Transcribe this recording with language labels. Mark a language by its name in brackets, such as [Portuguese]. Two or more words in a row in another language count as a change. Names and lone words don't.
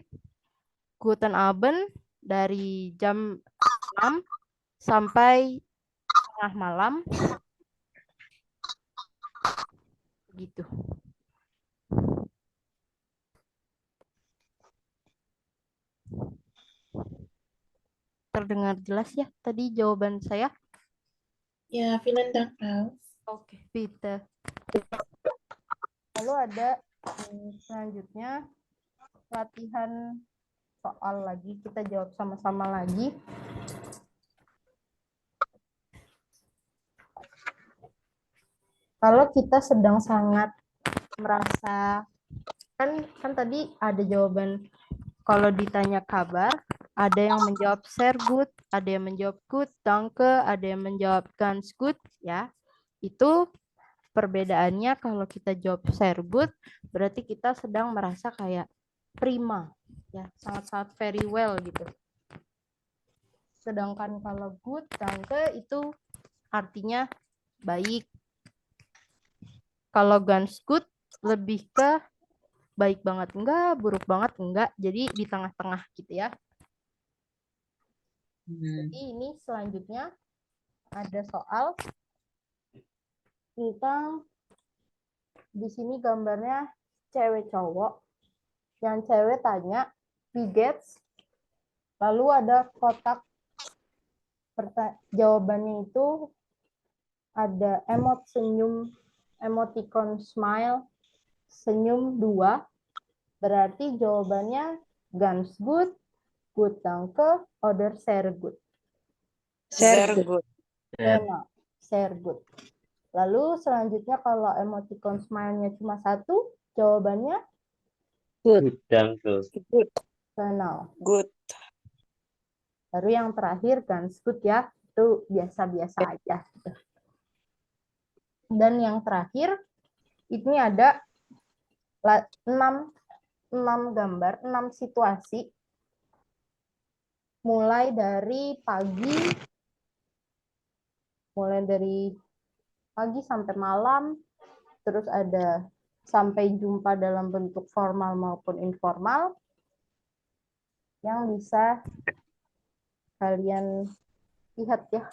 [German] Guten Abend [Indonesian] dari jam 6 sampai tengah malam. Begitu. Terdengar jelas ya tadi jawaban saya? Ya, [German] vielen Dank, Frau. Oke, bitte. [Indonesian] Lalu ada selanjutnya latihan soal lagi. Kita jawab sama-sama lagi. Kalau kita sedang sangat merasa, kan tadi ada jawaban kalau ditanya kabar, ada yang menjawab [German] sehr gut, [Indonesian] ada yang menjawab [German] gut, danke, [Indonesian] ada yang menjawab [German] ganz gut, [Indonesian] ya. Itu perbedaannya kalau kita jawab [German] sehr gut, [Indonesian] berarti kita sedang merasa kayak prima, ya, sangat-sangat [English] very well [Indonesian] gitu. Sedangkan kalau [German] good, danke [Indonesian] itu artinya baik. Kalau [German] ganz gut [Indonesian] lebih ke baik banget enggak, buruk banget enggak, jadi di tengah-tengah gitu ya. Jadi ini selanjutnya ada soal tentang di sini gambarnya cewek cowok. Yang cewek tanya [German] wie geht's? [Indonesian] Lalu ada kotak jawabannya itu ada emot senyum, [English] emoticon smile, [Indonesian] senyum 2. Berarti jawabannya [German] ganz gut, gut danke, oder sehr gut. Sehr gut. Genau, sehr gut. [Indonesian] Lalu selanjutnya kalau [English] emoticon smile-nya [Indonesian] cuma 1, jawabannya [German] Good, danke. Good. Genau. Good. [Indonesian] Baru yang terakhir [German] ganz gut [Indonesian] ya, itu biasa-biasa aja. Dan yang terakhir ini ada 6 gambar, 6 situasi mulai dari pagi sampai malam, terus ada sampai jumpa dalam bentuk formal maupun informal yang bisa kalian lihat ya.